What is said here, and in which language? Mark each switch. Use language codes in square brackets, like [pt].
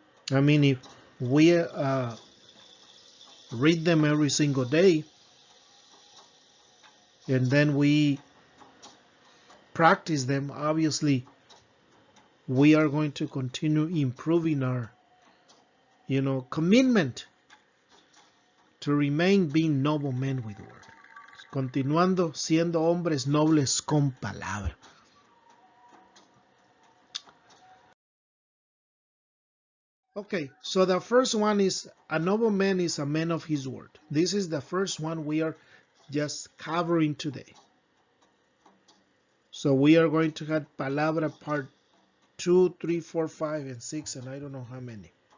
[en] I mean, if we read them every single day, and then we practice them, obviously, we are going to continue improving our, commitment to remain being noble men with word. [es] Continuando siendo hombres nobles con palabra. [en] Okay, so the first one is a noble man is a man of his word. This is the first one we are just covering today. So we are going to have Palabra part 2, 3, 4, 5, and 6, and I don't know how many.